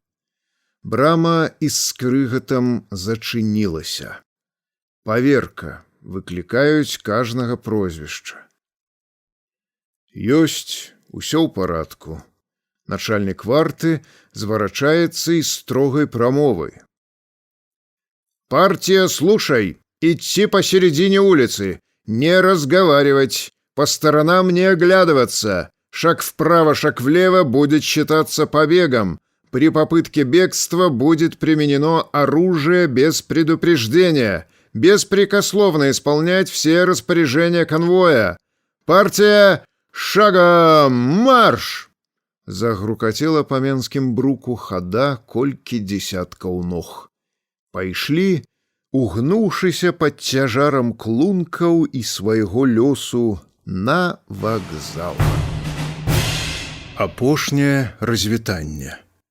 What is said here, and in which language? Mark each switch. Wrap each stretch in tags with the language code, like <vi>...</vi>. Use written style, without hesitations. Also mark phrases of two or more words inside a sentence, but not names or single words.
<be>Брама і скрыгатам зачынілася. Паверка, выклікаюць кажнага прозвішча. Ёсць, усё ў парадку. Начальник варты зварачаецца і строгай прамовай.</be> <ru>«Партия, слушай! Идти посередине улицы! Не разговаривать! По сторонам не оглядываться! Шаг вправо, шаг влево будет считаться побегом! При попытке бегства будет применено оружие без предупреждения! Беспрекословно исполнять все распоряжения конвоя! Партия, шагом марш!»</ru> <be>Загрукацела па менскім бруку хада колькі дзесяткаў ног. Пайшлі, угнуўшыся пад цяжарам клункаў і свайго лёсу на вакзал. Апошняе развітанне.</be>